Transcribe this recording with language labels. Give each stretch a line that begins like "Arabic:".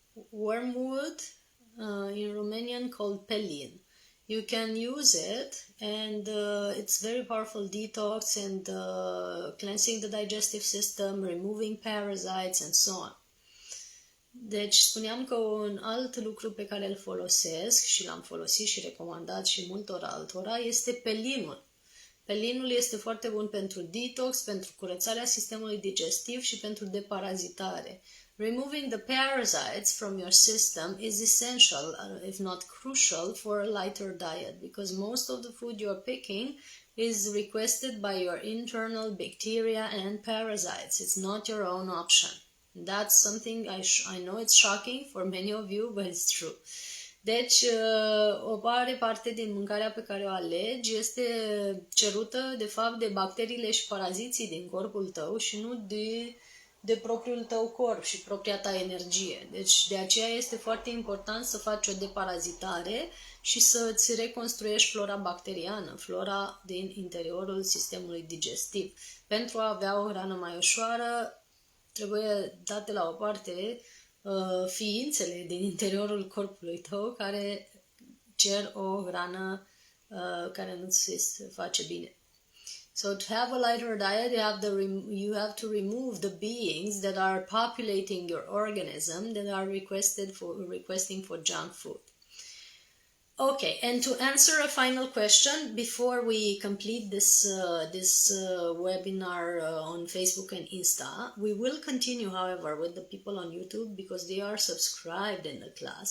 English: Wormwood, in Romanian called pelin. You can use it, and it's very powerful detox and cleansing the digestive system, removing parasites and so on.
Romanian: Deci spuneam că un alt lucru pe care îl folosesc și l-am folosit și recomandat și multor altora este pelinul. Pelinul este foarte bun pentru detox, pentru curățarea sistemului digestiv și pentru deparazitare.
English: Removing the parasites from your system is essential, if not crucial, for a lighter diet, because most of the food you are picking is requested by your internal bacteria and parasites. It's not your own option. That's something I know it's shocking for many of you, but it's true.
Romanian: Deci, o mare parte din mâncarea pe care o alegi este cerută, de fapt, de bacteriile și paraziții din corpul tău și nu de propriul tău corp și propria ta energie. Deci, de aceea este foarte important să faci o deparazitare și să îți reconstruiești flora bacteriană, flora din interiorul sistemului digestiv. Pentru a avea o hrană mai ușoară, trebuie date la o parte ființele din interiorul corpului tău care cer o hrană care nu-ți face bine.
English: So to have a lighter diet, you have to remove the beings that are populating your organism, that are requesting for junk food. Okay, and to answer a final question before we complete this webinar on Facebook and Insta, we will continue, however, with the people on YouTube because they are subscribed in the class.